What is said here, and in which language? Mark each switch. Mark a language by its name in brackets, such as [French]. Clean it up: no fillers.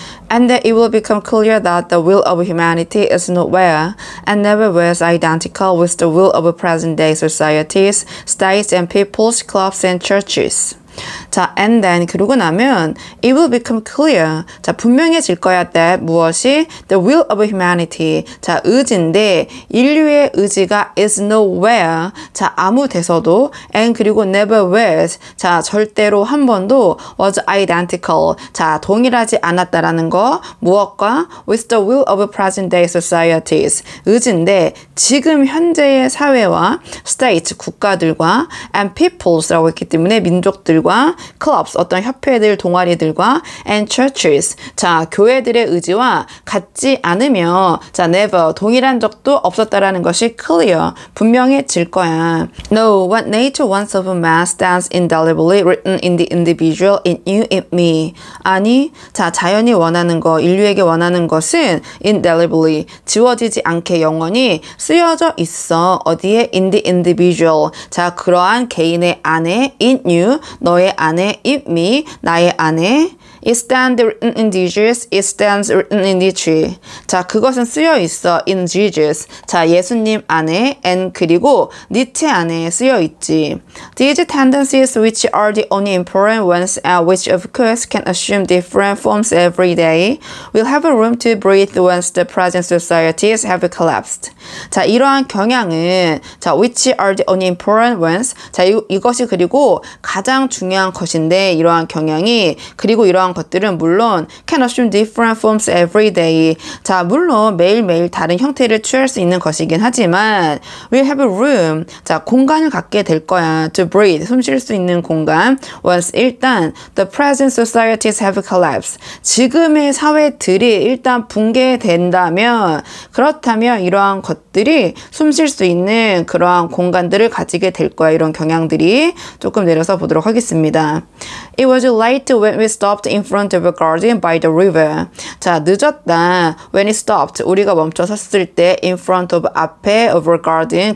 [English] and that it will become clear that the will of humanity is nowhere and never was identical with the will of present-day societies, states, and peoples, clubs, and churches. 자, and then [Korean] 그러고 나면 [English] it will become clear. 자, [Korean] 분명해질 거야 [English] that 무엇이 the will of humanity. [Korean] 자, 의지인데 인류의 의지가 [English] is nowhere. [Korean] 자, 아무 데서도 and 그리고 [English] never was. [Korean] 자, 절대로 한 번도 was identical. 자, 동일하지 않았다라는 거. [English] 무엇과 with the will of present day societies. [Korean] 의지인데 지금 현재의 사회와 states 국가들과 and peoples라고 했기 때문에 민족들과 clubs 어떤 협회들 동아리들과 and churches 자 교회들의 의지와 같지 않으며 자 never 동일한 적도 없었다라는 것이 clear 분명해질 거야. [English] No, what nature wants of a man stands indelibly written in the individual, in you, in me. [Korean] 아니 자 자연이 원하는 거 인류에게 원하는 것은 indelibly 지워지지 않게 영원히 쓰여져 있어. 어디에? [English] in the individual 자 [Korean] 그러한 개인의 안에 [English] in you 너의 안에 in me 나의 안에 It stands written in Jesus. It stands written in Nietzsche. [Korean] 자, 그것은 쓰여 있어. In Jesus. 자, 예수님 안에 and 그리고 니체 안에 쓰여 있지. [English] These tendencies which are the only important ones and which of course can assume different forms every day will have a room to breathe once the present societies have collapsed. 자, [Korean] 이러한 경향은 [English] 자, which are the only important ones. [Korean] 자, 이것이 그리고 가장 중요한 것인데 이러한 경향이 그리고 이러한 것들은 물론 [English] can assume different forms every day. [Korean] 자, 물론 매일매일 다른 형태를 취할 수 있는 것이긴 하지만 [English] we'll have a room. [Korean] 자, 공간을 갖게 될 거야. To breathe. 숨 쉴 수 있는 공간. [English] Once 일단 the present societies have collapsed. [Korean] 지금의 사회들이 일단 붕괴된다면 그렇다면 이러한 것들이 숨 쉴 수 있는 그러한 공간들을 가지게 될 거야. 이런 경향들이 조금 내려서 보도록 하겠습니다. [English] It was late when we stopped in front of a garden by the river. 자, [Korean] 늦었다. [English] When it stopped. [Korean] 우리가 멈춰 섰을 때 [English] in front of 앞에 of a garden.